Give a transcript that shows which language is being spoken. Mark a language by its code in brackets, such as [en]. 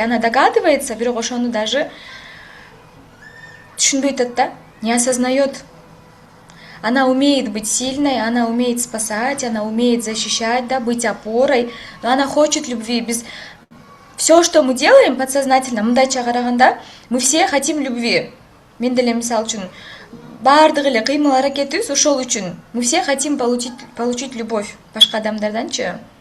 [ru] Она догадывается, [ky] бирок ошону даже түшүнбөйт да, [ru] не осознает. Она умеет быть сильной, она умеет спасать, она умеет защищать, да, быть опорой, но она хочет любви. Все, что мы делаем подсознательно, да, мы все хотим любви. [ky] Мен деле мисал үчүн баардык эле кыймыл аракетибиз ошол үчүн. [ru] Мы все хотим получить любовь [ky] башка адамдарданчы.